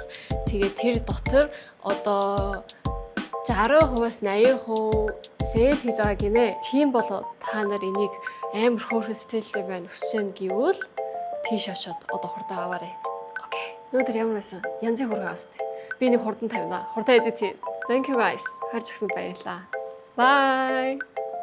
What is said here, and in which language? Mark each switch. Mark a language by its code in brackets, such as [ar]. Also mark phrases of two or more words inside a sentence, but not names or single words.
[mn] Тэгээ тэр дотор одоо 60%-аас 80% сэл хийж байгаа гинэ. Тийм болоо та нар энийг амар хөөрхөн стилтэй байна хүсэж байна гэвэл тийш очоод одоо хурдан аваарай. Окей. Өнөөдөр ямар байсан? Янзын хурдан аваад. Би нэг хурдан тавина. Хурдан эдит. [en] Thank you guys. [mn] Харж гисэн баярлалаа. Bye.